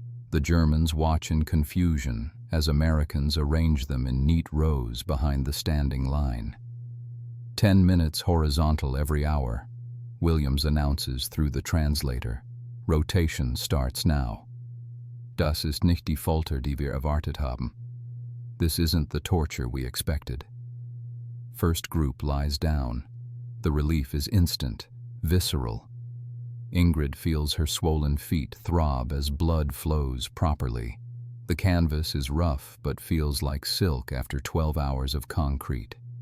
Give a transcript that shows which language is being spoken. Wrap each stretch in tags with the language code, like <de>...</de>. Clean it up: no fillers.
<en>The Germans watch in confusion as Americans arrange them in neat rows behind the standing line. 10 minutes horizontal every hour. Williams announces through the translator. Rotation starts now.</en> <de>Das ist nicht die Folter, die wir erwartet haben.</de> <en>This isn't the torture we expected. First group lies down. The relief is instant, visceral. Ingrid feels her swollen feet throb as blood flows properly. The canvas is rough but feels like silk after 12 hours of concrete.</en>